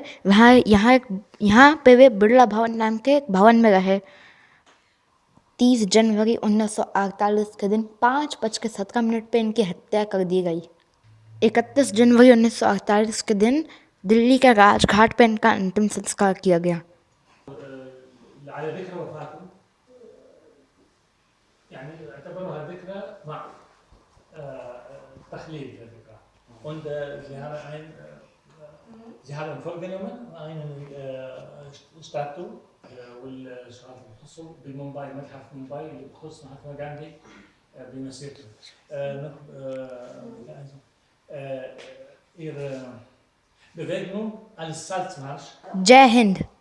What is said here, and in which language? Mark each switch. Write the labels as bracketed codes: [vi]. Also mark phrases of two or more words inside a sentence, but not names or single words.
[hi] यहाँ पे वे बिरला भवन नाम के एक भवन में रहे। 30 जनवरी 1948 के दिन 5:17 पे इनकी हत्या कर दी गई। 31 जनवरी 1948 के दिन दिल्ली के राजघाट पे इनका अंतिम संस्कार किया गया। [ar] على ذكرى وفاته يعني اعتبروها ذكرى مع تخليد الذكرى. [de] Und sie haben vorgenommen einen Statue [ar] والشغلات اللي بتخصه بمومباي، متحف مومباي اللي بخص مهاتما غاندي بمسيرته. [de] ihre Bewegung als Salzmarsch. [hi] जय हिंद।